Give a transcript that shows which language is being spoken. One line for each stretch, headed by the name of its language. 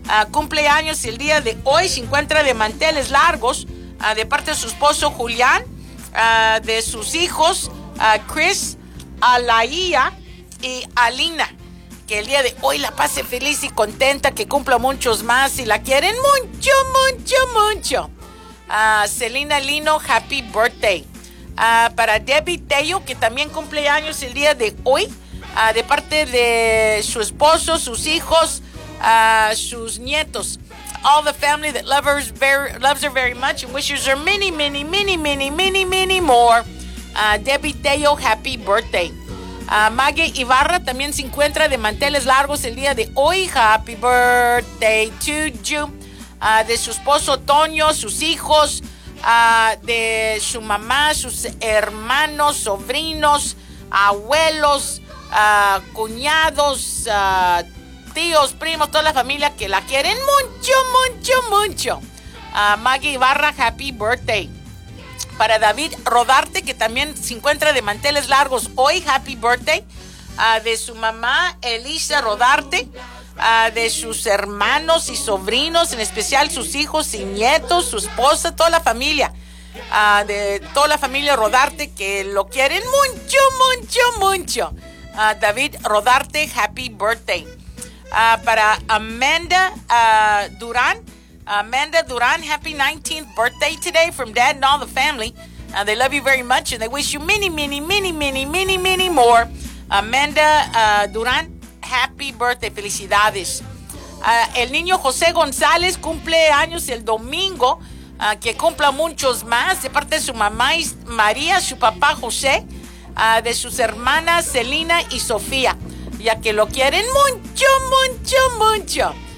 Spanish: cumple años el día de hoy, se encuentra de manteles largos, de parte de su esposo Julián, de sus hijos Chris, Alaía y Alina. Que el día de hoy la pase feliz y contenta, que cumpla muchos más y la quieren mucho, mucho, mucho.
English: Celina Lino, happy birthday.
Spanish: Para Debbie Tello, que también cumple años el día de hoy, de parte de su esposo, sus hijos, sus nietos.
English: All the family that loves her very much and wishes her many, many, many, many, many, many more. Debbie Tello, happy birthday.
Spanish: Maggie Ibarra también se encuentra de manteles largos el día de hoy.
English: Happy birthday to you.
Spanish: De su esposo Toño, sus hijos, de su mamá, sus hermanos, sobrinos, abuelos, cuñados, tíos, primos, toda la familia que la quieren mucho, mucho, mucho.
English: Maggie Ibarra, happy birthday.
Spanish: Para David Rodarte, que también se encuentra de manteles largos hoy,
English: happy birthday.
Spanish: De su mamá, Elisa Rodarte. De sus hermanos y sobrinos, en especial sus hijos y nietos, su esposa, toda la familia. De toda la familia Rodarte, que lo quieren mucho, mucho, mucho.
English: David Rodarte, happy birthday. Para Amanda Durán. Amanda Duran, happy 19th birthday today from Dad and all the family. They love you very much and they wish you many, many, many, many, many, many more. Amanda Duran, happy birthday.
Spanish: Felicidades. El niño José González cumple años el domingo. Que cumpla muchos más. De parte de su mamá María, su papá José. De sus hermanas Celina y Sofía. Ya que lo quieren mucho, mucho, mucho.